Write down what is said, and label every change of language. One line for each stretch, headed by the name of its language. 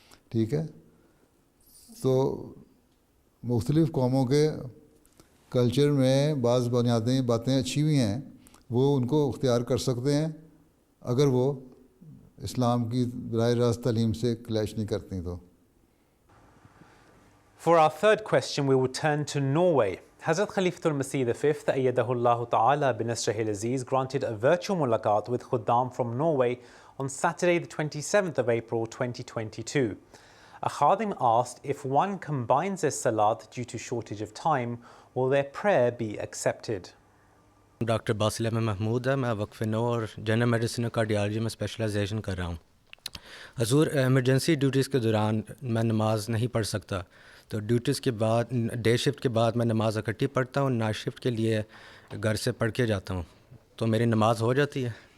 Urdu: ٹھیک ہے، تو مختلف قوموں کے کلچر میں بعض بنیادی باتیں اچھی بھی ہیں، وہ ان کو اختیار کر سکتے ہیں اگر وہ اسلام کی براہ راست تعلیم سے کلیش نہیں کرتی. تو
English: For our third question, we will turn to Norway. Hazrat Khalifatul-Masih V, Ayyadahullah Ta'ala binasrihil Aziz, granted a virtual mulaqat with Khuddam from Norway on Saturday the 27th of April 2022. A Khadim asked if one combines their salat due to shortage of time, will their prayer be accepted?
Urdu: Doctor باسل Ahmad Mahmood ہے. میں وقف نو اور general medicine اور cardiology میں specialisation کر رہا ہوں. حضور، ایمرجنسی ڈیوٹیز کے دوران میں نماز نہیں پڑھ سکتا، تو ڈیوٹیز کے بعد ڈے شفٹ کے بعد میں نماز اکٹھی پڑھتا ہوں، نائٹ شفٹ کے لیے گھر سے پڑھ کے جاتا ہوں، تو میری نماز ہو جاتی ہے۔